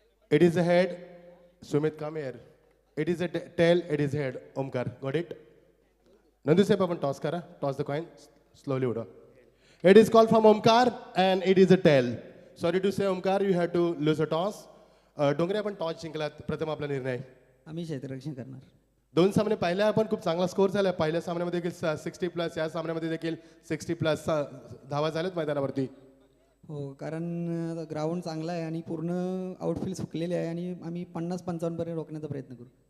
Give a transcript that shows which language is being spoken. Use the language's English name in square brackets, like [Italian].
[English] It is a head, Sumit come here. It is a tail, it is head. Omkar got it. [Marathi] Nandu साहेब आपण toss करा. [English] Toss the coin, slowly उडवा. It is call from Omkar and it is a tail. Sorry to say Omkar, you have to lose a toss. [Marathi] Dongre आपण toss जिंकलात, प्रथम आपला निर्णय. आम्ही क्षेत्ररक्षण करणार. दोन सामने पाहिले आपण, खूप चांगला स्कोर झाला. पहिल्या सामन्यामध्ये देखील 60+, या सामन्यामध्ये देखील 60+ धावा झाल्यात मैदानावरती. हो, कारण ग्राउंड चांगला आहे आणि पूर्ण आउटफील्ड सुकलेले आहे आणि आम्ही 50-55 पर्यंत रोखण्याचा प्रयत्न करू.